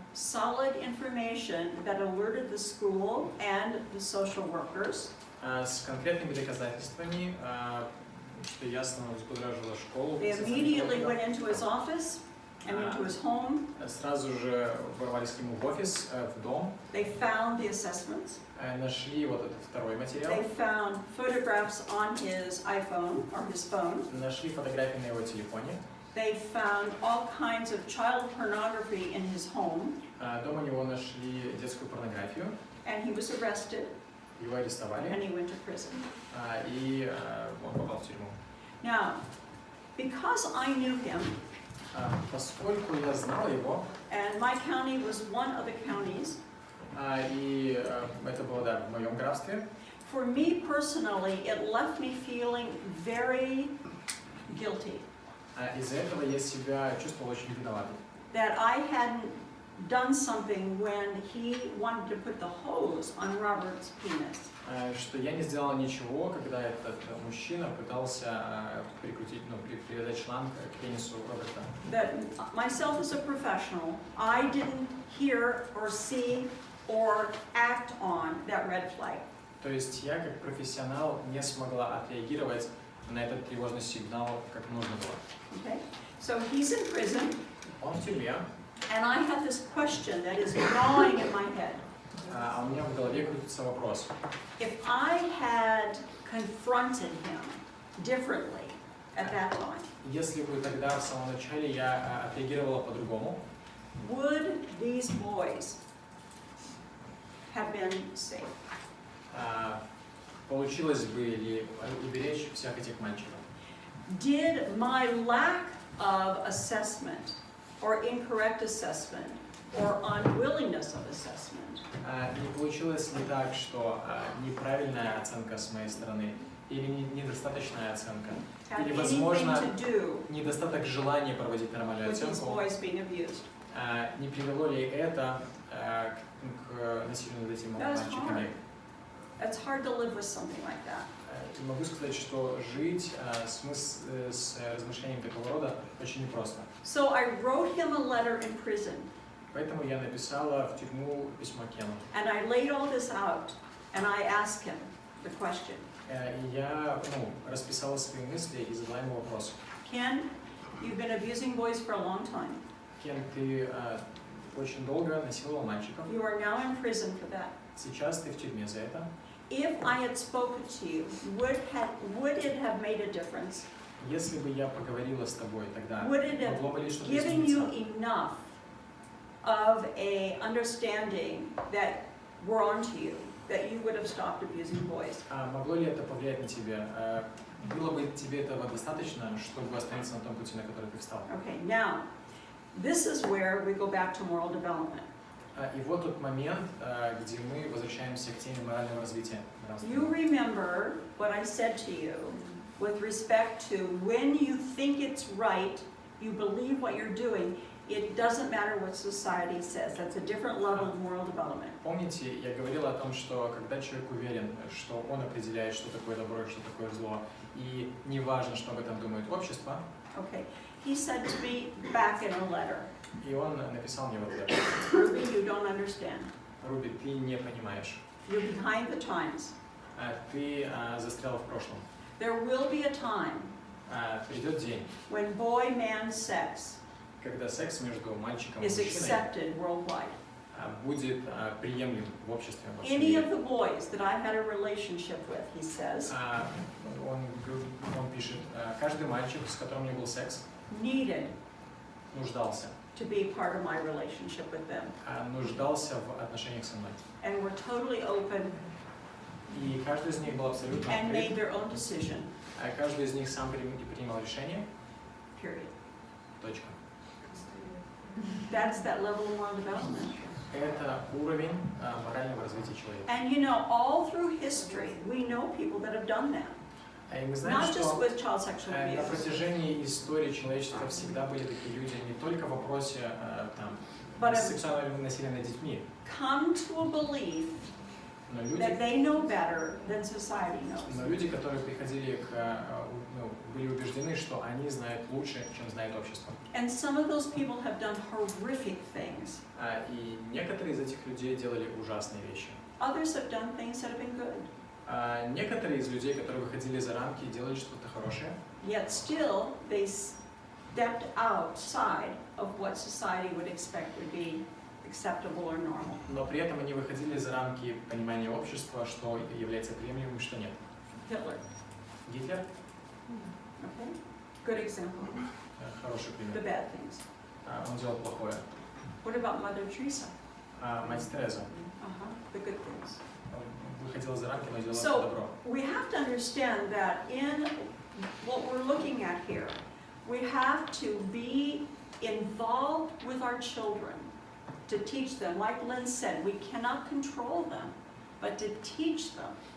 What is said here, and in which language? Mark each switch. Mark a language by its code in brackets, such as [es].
[en] solid information that alerted the school and the social workers. [ru] с конкретными доказательствами, что ясно взбудоражило школу. [en] They immediately went into his office and into his home. [ru] Сразу же ворвались к нему в офис, в дом, [en] They found the assessments. [ru] нашли вот этот второй материал, [en] They found photographs on his iPhone or his phone. [ru] нашли фотографии на его телефоне. [en] They found all kinds of child pornography in his home, [ru] Дома у него нашли детскую порнографию, [en] and he was arrested [ru] его арестовали, [en] and he went to prison. [ru] и он попал в тюрьму. [en] Now, because I knew him, [ru] Поскольку я знал его, [en] and my county was one of the counties, [ru] и это было, да, в моем графстве, [en] for me personally, it left me feeling very guilty. [ru] Из-за этого я себя чувствовал очень виноватым. [en] That I hadn't done something when he wanted to put the hose on Robert's penis. [ru] Что я не сделал ничего, когда этот мужчина пытался привязать шланг к пенису Роберта. [en] That myself as a professional, I didn't hear or see or act on that red flag. [ru] То есть я как профессионал не смогла отреагировать на этот тревожный сигнал, как нужно было. [en] Okay? So he's in prison, [ru] Он в тюрьме, [en] and I have this question that is gnawing in my head. [ru] а у меня в голове крутится вопрос. [en] If I had confronted him differently at that time, [ru] Если бы тогда в самом начале я отреагировала по-другому, [en] would these boys have been safe? [ru] получилось бы ли уберечь всех этих мальчиков? [en] Did my lack of assessment or incorrect assessment or unwillingness of assessment [ru] Не получилось ли так, что неправильная оценка с моей стороны или недостаточная оценка, [en] have [ru] или, [en] anything [ru] возможно, [en] to do [ru] недостаток желания проводить нормальную [en] with these [ru] оценку, [en] boys being abused? [ru] не привело ли это к насилию над этими [en] That's [ru] мальчиками? [en] It's hard to live with something like that. [ru] Могу сказать, что жить с размышлением такого рода очень непросто. [en] So I wrote him a letter in prison, [ru] Поэтому я написала в тюрьму письмо Кену. [en] and I laid all this out, and I asked him the question, [ru] И я расписала свои мысли и задала ему вопрос. [en] Ken, you've been abusing boys for a long time. [ru] Кен, ты очень долго насиловал мальчиков. [en] You are now in prison for that. [ru] Сейчас ты в тюрьме за это. [en] If I had spoken to you, would it have made a difference? [ru] Если бы я поговорила с тобой тогда, [en] Would it have [ru] могло бы ли что-то [en] given you [ru] измениться? [en] enough of a understanding that we're onto you, that you would have stopped abusing boys? [ru] Могло ли это повлиять на тебя? Было бы тебе этого достаточно, чтобы остановиться на том пути, на который ты встал? [en] Okay, now, this is where we go back to moral development. [ru] И вот тот момент, где мы возвращаемся к теме морального развития. [en] You remember what I said to you with respect to when you think it's right, you believe what you're doing, it doesn't matter what society says. That's a different level of moral development. [ru] Помните, я говорила о том, что когда человек уверен, что он определяет, что такое добро и что такое зло, и не важно, что об этом думает общество, [en] Okay, he said to me back in a letter, [ru] и он написал мне в ответ: [en] Ruby, you don't understand. [ru] Руби, ты не понимаешь. [en] You're behind the times. [ru] Ты застрял в прошлом. [en] There will be a time [ru] Придет день, [en] when boy-man sex [ru] когда секс между мальчиком и [en] is [ru] мужчиной [en] accepted worldwide. [ru] будет приемлем в обществе во всем [en] Any [ru] мире. [en] of the boys that I had a relationship with, he says, [ru] Он пишет: каждый мальчик, с которым у меня был секс, [en] needed [ru] нуждался. [en] to be part of my relationship with them. [ru] Нуждался в отношениях со мной. [en] And were totally open [ru] И каждый из них был абсолютно [en] and made [ru] открыт. [en] their own decision, [ru] Каждый из них сам принимал решение. [en] period. [ru] Точка. [en] That's that level of moral development. [ru] Это уровень морального развития человека. [en] And you know, all through history, we know people that have done that. [ru] И мы знаем, [en] Not just [ru] что [en] with child sexual [ru] на [en] abuse. [ru] протяжении истории человечества всегда были такие люди, не только в вопросе [en] But have [ru] сексуального насилия над детьми, [en] come to a belief [ru] но [en] that they know better than society knows. [ru] люди, которые приходили были убеждены, что они знают лучше, чем знает общество. [en] And some of those people have done horrific things. [ru] И некоторые из этих людей делали ужасные вещи. [en] Others have done things that have been good. [ru] Некоторые из людей, которые выходили за рамки, делали что-то хорошее, [en] Yet still, they stepped outside of what society would expect would be acceptable or normal. [ru] но при этом они выходили за рамки понимания общества, что является приемлемым и что нет. [en] Hitler, [ru] Гитлер [en] okay? Good example. [ru] Хороший [en] The [ru] пример. [en] bad things. [ru] Он делал плохое. [en] What about Mother Teresa? [ru] Мать Тереза [en] The good things. [ru] выходила за рамки, но делала [en] So, [ru] добро. [en] we have to understand that in what we're looking at here, we have to be involved with our children to teach them. Like Lynn said, we cannot control them, but to teach them.